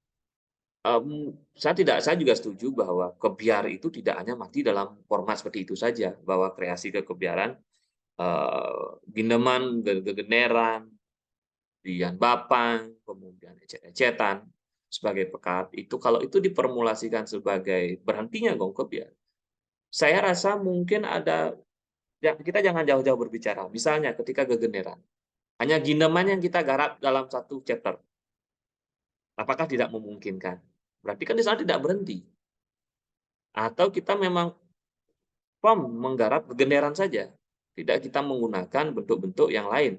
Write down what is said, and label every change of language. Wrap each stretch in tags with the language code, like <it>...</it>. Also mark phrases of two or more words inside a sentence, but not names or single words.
<id>Saya juga setuju bahwa kebiar itu tidak hanya mati dalam format seperti itu saja, bahwa kreasi kekebiaran, Gindeman, Gegeneran, Dian Bapang, kemudian ecet-ecetan sebagai pekat itu kalau itu diformulasikan sebagai berhentinya gong kebiar, saya rasa mungkin ada ya kita jangan jauh-jauh berbicara. Misalnya ketika Gegeneran, hanya Gindeman yang kita garap dalam satu chapter. Apakah tidak memungkinkan? Berarti kan di sana tidak berhenti. Atau kita memang menggarap Gegeneran saja, tidak kita menggunakan bentuk-bentuk yang lain.</id>